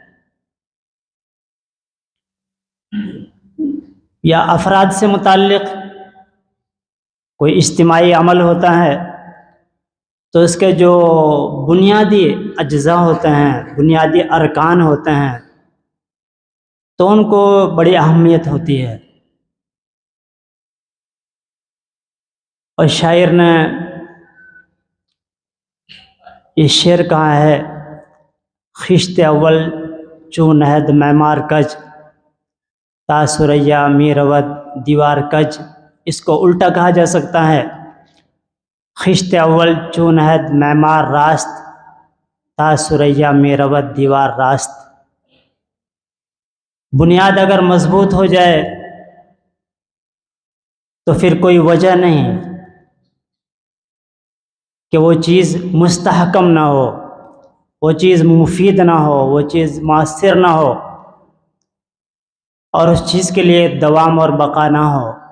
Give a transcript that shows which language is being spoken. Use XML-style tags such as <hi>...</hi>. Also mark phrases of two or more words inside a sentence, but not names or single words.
<ur>یا افراد سے متعلق کوئی اجتماعی عمل ہوتا ہے تو اس کے جو بنیادی اجزاء ہوتے ہیں، بنیادی ارکان ہوتے ہیں، تو ان کو بڑی اہمیت ہوتی ہے۔ اور شاعر نے یہ شعر کہا ہے،</ur> <fa>خشت اول چون عہد معمار کج، تا ثریا می رود دیوار کج۔</fa> <ur>اس کو الٹا کہا جا سکتا ہے،</ur> <fa>خشت اول چون عہد معمار راست، تا ثریا می رود دیوار راست۔</fa> <ur>بنیاد اگر مضبوط ہو جائے تو پھر کوئی وجہ نہیں کہ وہ چیز مستحکم نہ ہو، وہ چیز مفید نہ ہو، وہ چیز مؤثر نہ ہو، اور اس چیز کے لیے دوام اور بقا نہ ہو۔</ur>